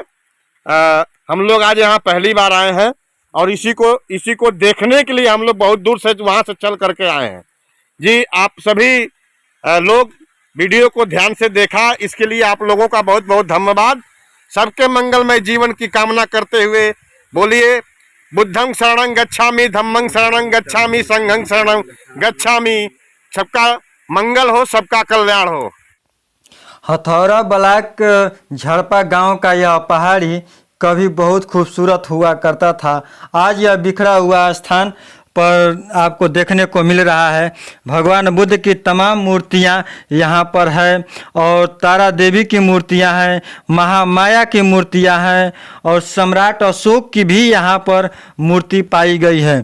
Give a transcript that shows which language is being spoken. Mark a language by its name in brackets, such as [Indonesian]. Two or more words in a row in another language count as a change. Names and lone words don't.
[Hindi] हम लोग आज यहाँ पहली बार आए हैं और इसी को देखने के लिए हम लोग बहुत दूर से वहाँ से चल करके आए हैं। जी, आप सभी लोग वीडियो को ध्यान से देखा, इसके लिए आप लोगों का बहुत बहुत धन्यवाद। सबके मंगलमय जीवन की कामना करते हुए बोलिए [Pali] बुद्धं शरणं गच्छामि, धम्मं शरणं गच्छामि, संघं शरणं गच्छामि। [Hindi] सबका मंगल हो, सबका कल्याण हो। हथौरा ब्लॉक झड़पा गांव का यह पहाड़ी कभी बहुत खूबसूरत हुआ करता था। आज यह बिखरा हुआ स्थान पर आपको देखने को मिल रहा है। भगवान बुद्ध की तमाम मूर्तियां यहाँ पर है और तारा देवी की मूर्तियां हैं, महामाया की मूर्तियां हैं और सम्राट अशोक की भी यहाँ पर मूर्ति पाई गई है।